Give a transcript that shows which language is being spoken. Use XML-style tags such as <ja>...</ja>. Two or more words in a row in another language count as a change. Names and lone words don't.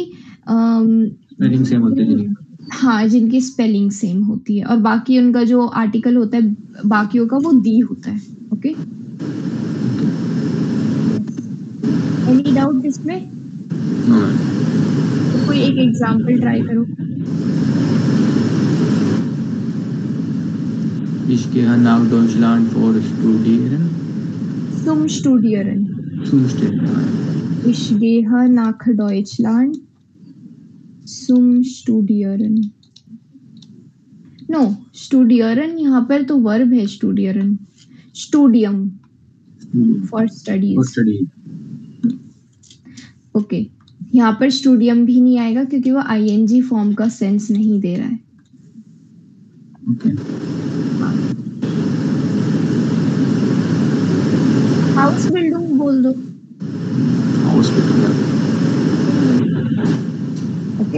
<en>spelling same</en> <hi>होती है जिनकी। हाँ जिनकी</hi> <en>spelling same</en> <hi>होती है, और बाकी उनका जो आर्टिकल होता है बाकियों का वो दी होता है।</hi> <en>okay any doubt इसमें?</en> <hi>तो कोई एक</hi> <en>example try</en> <hi>करो।</hi> <de>Ich gehe nach Deutschland for studieren. Zum Studieren. Zum Studieren. Ich gehe nach Deutschland zum Studieren.</de> <hi>No, Studieren यहाँ पर तो वर्ब है Studieren.</hi> <en>Studium for studies. For study.</en> <hi>ओके यहाँ पर स्टूडियम भी नहीं आएगा क्योंकि वो</hi> <en>ing form</en> <hi>का सेंस नहीं दे रहा है। Okay.</hi> <en>house building</en> <hi>बोल दो। Hospital. ओके</hi>